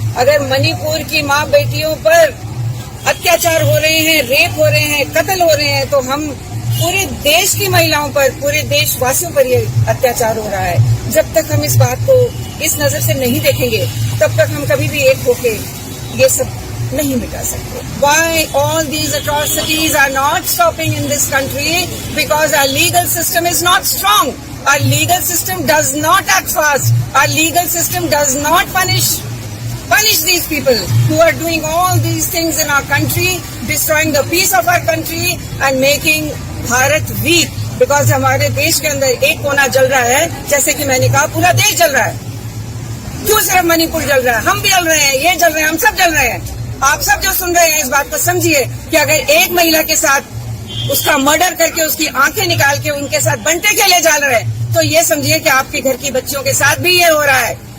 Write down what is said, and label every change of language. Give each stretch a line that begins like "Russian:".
Hindi: अगर मणिपुर की माँ बेटियों पर अत्याचार हो रहे हैं, रेप हो रहे हैं, कत्ल हो रहे हैं, तो हम पूरे देश की महिलाओं पर, पूरे देशवासियों पर ये अत्याचार हो रहा है। जब तक हम इस बात को इस नजर से नहीं देखेंगे, तब तक हम कभी भी एक होके ये सब नहीं मिटा सकते।
English: Why all these atrocities are not stopping in this country? Because our legal system is not strong. Our legal system does not act fast. Our legal system does not punish these people who are doing all these things in our country, destroying the peace of our country and making Bharat weak.
Hindi: Because हमारे देश के अंदर एक कोना जल रहा है, जैसे कि मैंने कहा पूरा देश जल रहा है। क्यों सिर्फ मणिपुर जल रहा है? हम भी जल रहे हैं, ये जल रहे हैं, हम सब जल रहे हैं। आप सब जो सुन रहे हैं इस बात को समझिए कि अगर एक महिला के साथ उसका मर्डर करके उसकी आंखें निकाल के उनके साथ बंटे के लिए जा रहे हैं, तो ये समझिए कि आपके घर की बच्चियों के साथ भी ये हो रहा है।